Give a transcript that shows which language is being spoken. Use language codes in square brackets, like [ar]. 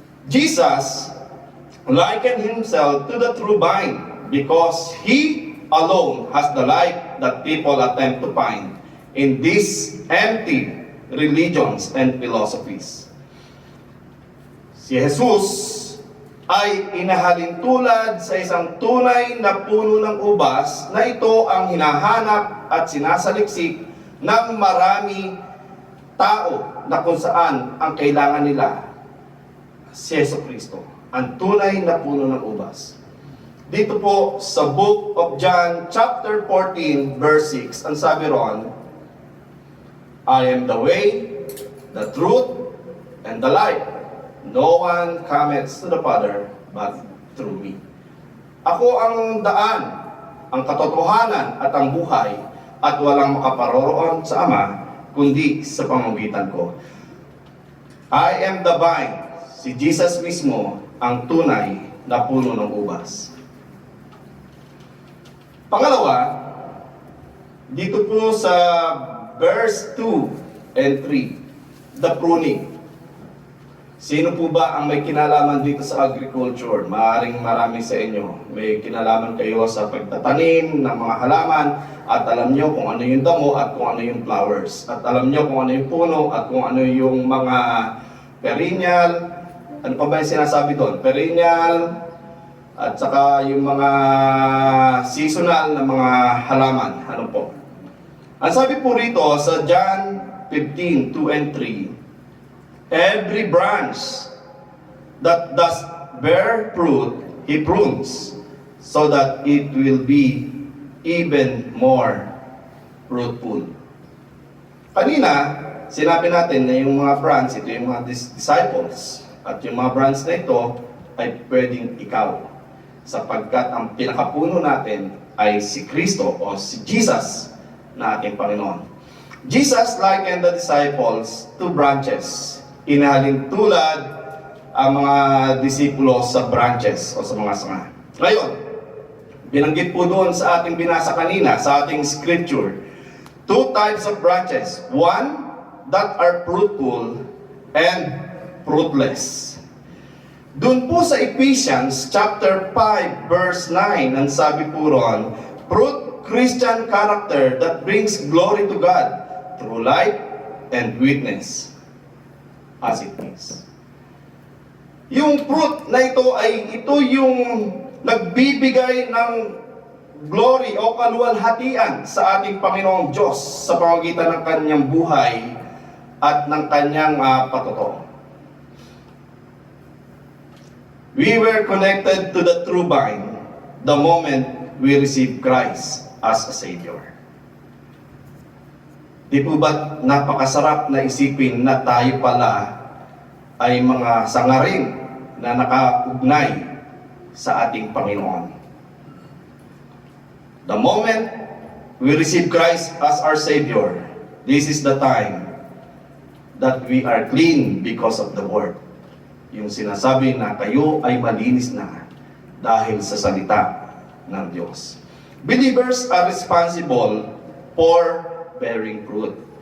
[en] Jesus likened himself to the true vine because he alone has the life that people attempt to find in these empty religions and philosophies. [tl] Si Jesus ay inahalin tulad sa isang tunay na puno ng ubas na ito ang hinahanap at sinasaliksik ng marami tao na kung saan ang kailangan nila si Jesucristo, ang tunay na puno ng ubas. Dito po sa [en] book of John chapter 14 verse 6, [tl] ang sabi ron, [en] I am the way, the truth, and the life. No one cometh to the Father but through me. [tl] Ako ang daan, ang katotohanan at ang buhay, at walang makaparoroon sa Ama kundi sa pamamagitan ko. [en] I am the vine. [tl] Si Jesus mismo ang tunay na puno ng ubas. Pangalawa, dito po sa [en] verse 2 and 3, the pruning. [tl] Sino po ba ang may kinalaman dito sa agriculture? Maaaring marami sa inyo. May kinalaman kayo sa pagtatanim ng mga halaman at alam nyo kung ano yung damo at kung ano yung flowers. At alam nyo kung ano yung puno at kung ano yung mga perennial. Ano pa ba yung sinasabi doon? Perennial at saka yung mga seasonal na mga halaman. Ano po? Ang sabi po rito sa [en] John 15, 2 and 3, every branch that does bear fruit, He prunes, so that it will be even more fruitful. [tl] Kanina, sinabi natin na yung mga branch, ito yung mga disciples. At yung mga branch na ito ay pwedeng ikaw. Sapagkat ang pinakapuno natin ay si Kristo o si Jesus na ating Panginoon. [en] Jesus likened the disciples to branches. [tl] Inahalin tulad ang mga disipulo sa branches o sa mga sanga. Ngayon, binanggit po doon sa ating binasa kanina, sa ating scripture, [en] two types of branches. One, that are fruitful and fruitless. [tl] Doon po sa [en] Ephesians chapter 5 verse 9, [tl] ang sabi po ron, [en] fruit Christian character that brings glory to God through life and witness. As it is. [tl] Yung fruit na ito yung nagbibigay ng glory o kaluwalhatian sa ating Panginoong Diyos sa pamamagitan ng kanyang buhay at ng kanyang patotoo. [en] We were connected to the true vine the moment we received Christ as a Savior. [tl] Di po ba napakasarap na isipin na tayo pala ay mga sangarin na nakaugnay sa ating Panginoon? [en] The moment we receive Christ as our Savior, this is the time that we are clean because of the Word. [tl] Yung sinasabi na kayo ay malinis na dahil sa salita ng Diyos. [en] Believers are responsible for bearing fruit.